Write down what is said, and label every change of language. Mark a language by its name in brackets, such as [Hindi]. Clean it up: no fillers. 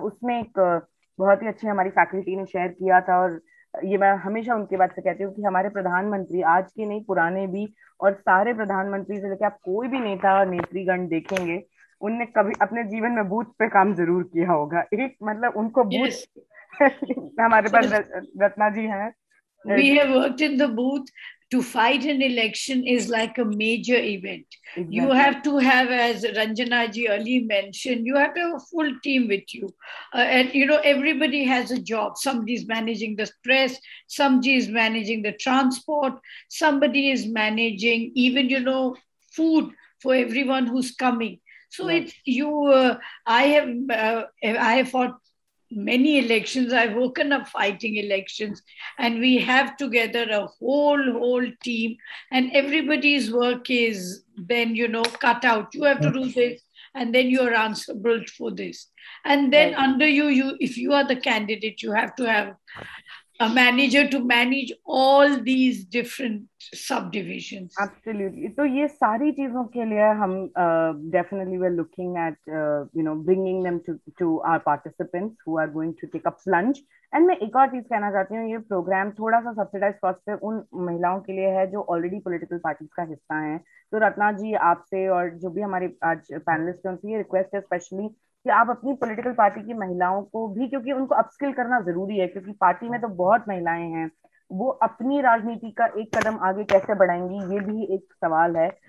[Hindi] उसमें एक बहुत ही अच्छी हमारी फैकल्टी ने शेयर किया था, और ये मैं हमेशा उनके बात से कहती हूँ कि हमारे प्रधानमंत्री, आज के नहीं पुराने भी, और सारे प्रधानमंत्री से लेकर आप कोई भी नेता और नेत्रीगण देखेंगे, उनने कभी अपने जीवन में बूथ पे काम जरूर किया होगा। एक मतलब उनको बूथ हमारे पास रत्ना जी हैं, [English] we have worked in the booth. To fight an election is like a major event. Exactly. You have to have, as Ranjana ji early mentioned, you have to have a full team with you. And, you know, everybody has a job. Somebody is managing the press, somebody is managing the transport, somebody is managing even, you know, food for everyone who's coming. So it's you, I have fought many elections. I've woken up fighting elections, and we have together a whole team, and everybody's work is then, you know, cut out. You have to do this, and then you're answerable for this. And then under you, if you are the candidate, you have to have a manager to manage all these different subdivisions. Absolutely. [Hindi] तो ये सारी चीजों के लिए हम [English] definitely we're looking at you know, bringing them to our participants who are going to take a plunge. [Hindi] And मैं एक और चीज कहना चाहती हूँ, ये प्रोग्राम थोड़ा सा सब्सिडाइज कॉस्ट पे उन महिलाओं के लिए है जो ऑलरेडी पॉलिटिकल पार्टीज का हिस्सा हैं। तो रत्ना जी, आपसे और जो भी हमारे आज पैनलिस्ट हैं, उनसे ये रिक्वेस्ट है स्पेशली कि आप अपनी पॉलिटिकल पार्टी की महिलाओं को भी, क्योंकि उनको अपस्किल करना जरूरी है, क्योंकि पार्टी में तो बहुत महिलाएं हैं, वो अपनी राजनीति का एक कदम आगे कैसे बढ़ाएंगी, ये भी एक सवाल है।